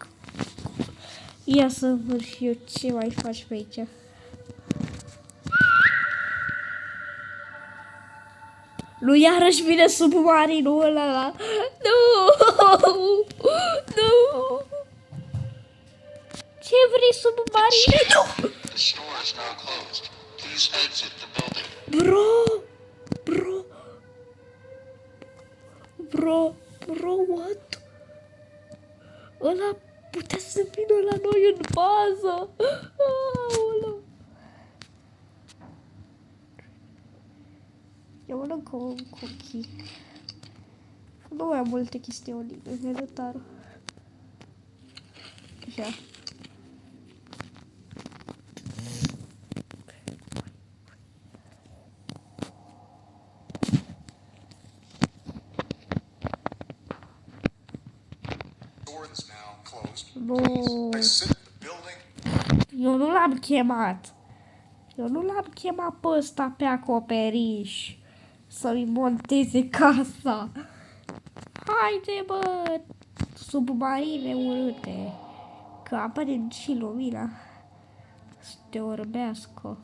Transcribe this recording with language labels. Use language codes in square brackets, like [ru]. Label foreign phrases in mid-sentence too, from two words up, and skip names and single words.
[ro] Ia să văd și eu ce mai faci pe aici. Nu, iarăși vine submarinul ăla. Nu! Nu! Ce vrei, submarin? Nu! [en] The store is now closed. Please exit the building. Bro, what? [ro] Ăla putea să vină la noi în bază. Aoleu. Eu mănânc un cookie. Nu mai am multe chestiuni în inventar. Așa. [en] Door is now closed. [ro] Nu. [en] Exit the building. [ro] Eu nu l-am chemat. Eu nu l-am chemat pe ăsta pe acoperiș să-mi monteze casa. Haide, bă, submarine urâte, că apare și lumina să te orbească.